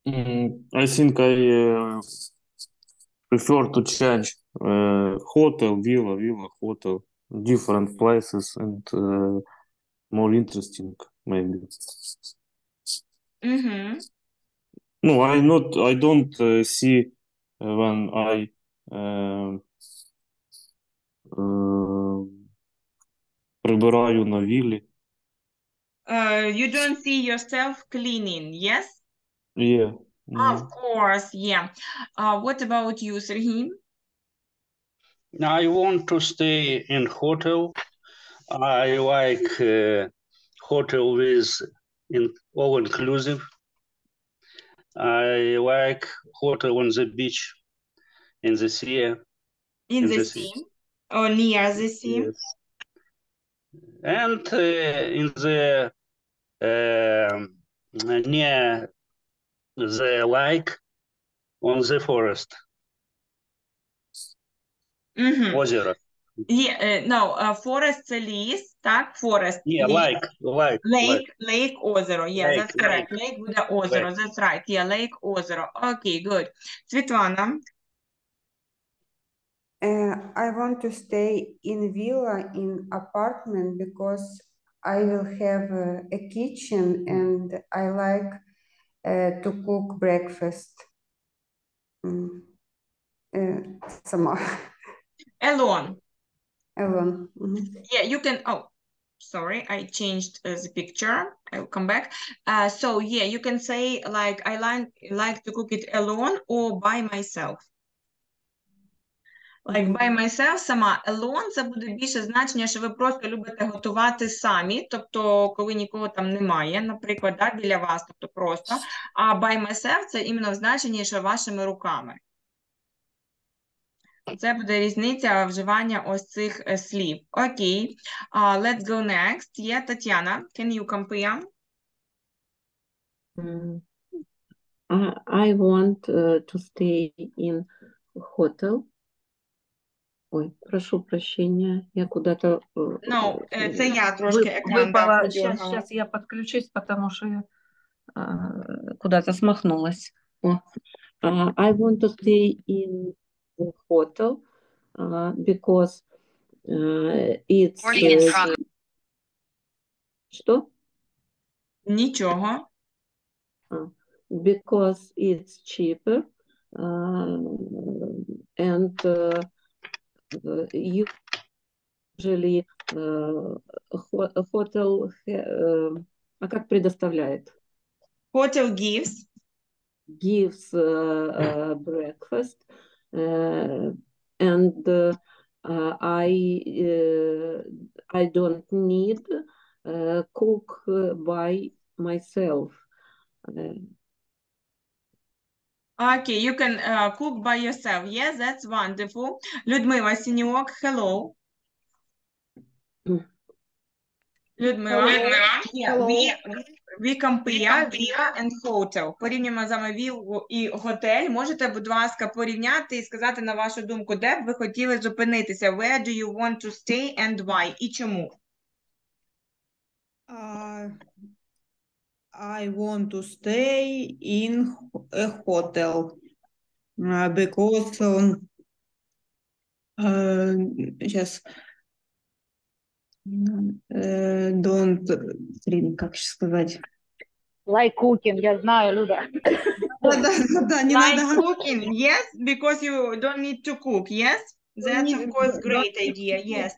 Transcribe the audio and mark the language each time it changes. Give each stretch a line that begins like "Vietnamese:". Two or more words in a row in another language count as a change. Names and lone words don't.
English: I think I prefer to change hotel, villa, hotel, different places and more interesting, maybe. Угу. No, I don't see when I
Ukrainian: прибираю на віллі.
English: You don't see yourself cleaning, yes? Yeah. Of course, yeah. What about you, Serhim? I want to stay in hotel. I like hotel with all inclusive. I like hotel on the beach, in the sea. In the sea? Or near the sea? Yes. And in the near the lake, on the forest. Угу.
Ukrainian: Озеро.
English: Yeah, no, forest
Ukrainian: це ліс, так?
English: Forest. Yeah,
Ukrainian: ліс.
English: lake. Lake, озеро. Yeah, Lake, that's correct. Lake
Ukrainian: буде озеро.
English: Lake. That's right. Yeah, lake, озеро. Okay, good. Світлана. I want to stay in villa, in apartment, because I will have a kitchen and I like to cook breakfast.
Ukrainian: Сама.
English: Alone. Alone. Yeah, you can, oh, sorry, I changed the picture. I will come back. So yeah, you can say like, I like to cook it alone or by myself. Like by myself,
Ukrainian: сама. Alone – це буде більше значення, що ви просто любите готувати самі, тобто коли нікого там немає, наприклад, да, біля вас, тобто просто.
English: А by myself –
Ukrainian: це іменно в значенні, що вашими руками. Це буде різниця вживання ось цих слів. Окей.
English: Let's go next.
Ukrainian: Є Тетяна.
English: Can you compare? I want to stay in hotel.
Russian: Ой, прошу прощения, я куда-то...
English: No,
Ukrainian: це я трошки екран
Russian: выпала. подергала. Сейчас я подключусь, потому что я куда-то смахнулась.
English: I want to stay in the hotel because it's...
Russian: Что?
Ukrainian: Нічого.
English: Because it's cheaper and usually hotel,
Russian: а как предоставляет?
English: Hotel gives Breakfast and I don't need cook by myself. Okay, you can cook by yourself. Yes, that's wonderful. Людмила Синьок, hello. Людмила. Yeah, we compare villa and hotel.
Ukrainian: Порівнюємо з вами віллу і готель. Можете, будь ласка, порівняти і сказати на вашу думку, де б ви хотіли зупинитися?
English: Where do you want to stay and why?
Ukrainian: І чому?
English: I want to stay in a hotel because сейчас don't,
Russian: как сказать.
English: Like cooking,
Ukrainian: я знаю, Люда.
Russian: Да, не
English: Like
Russian: надо
English: cooking, yes, because you don't need to cook, yes? That's of course great idea, yes.